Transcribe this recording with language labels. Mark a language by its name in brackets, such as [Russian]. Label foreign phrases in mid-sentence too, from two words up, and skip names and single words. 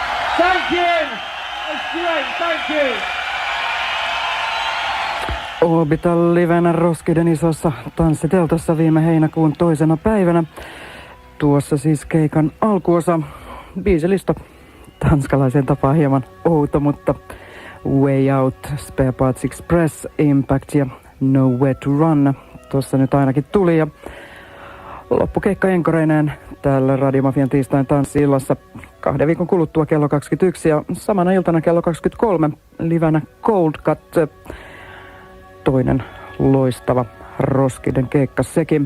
[English] Thank you! That's great, thank you! [Finnish] Orbital livenä Roskilden isossa tanssiteltassa viime heinäkuun 2. päivänä. Tuossa siis keikan alkuosa. Biisilista tanskalaisen tapaa hieman outo, mutta Way Out, Spare Parts Express, Impact ja Nowhere to Run tuossa nyt ainakin tuli. Ja loppukeikka enkoreineen täällä Radiomafian tiistain tanssi-illassa 2 viikon kuluttua kello 21 ja samana iltana kello 23 livenä Cold Cut. Toinen loistava Roskilden keikka sekin.